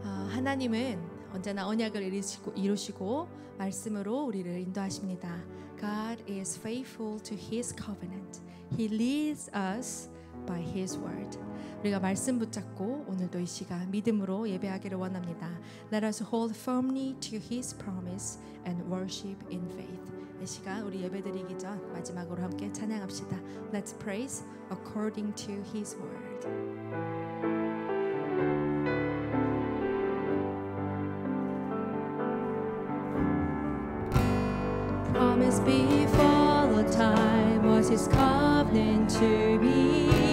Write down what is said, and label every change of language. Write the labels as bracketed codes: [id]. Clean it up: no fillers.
[ko] 하나님은 언제나 언약을 이루시고 말씀으로 우리를 인도하십니다. [en] God is faithful to His covenant. He leads us by His word. [ko] 우리가 말씀 붙잡고 오늘도 이 시간 믿음으로 예배하기를 원합니다. [en] Let us hold firmly to His promise and worship in faith. [ko] 이 시간 우리 예배드리기 전 마지막으로 함께 찬양합시다. [en] Let's praise according to His word. Promise before the time was His covenant to me.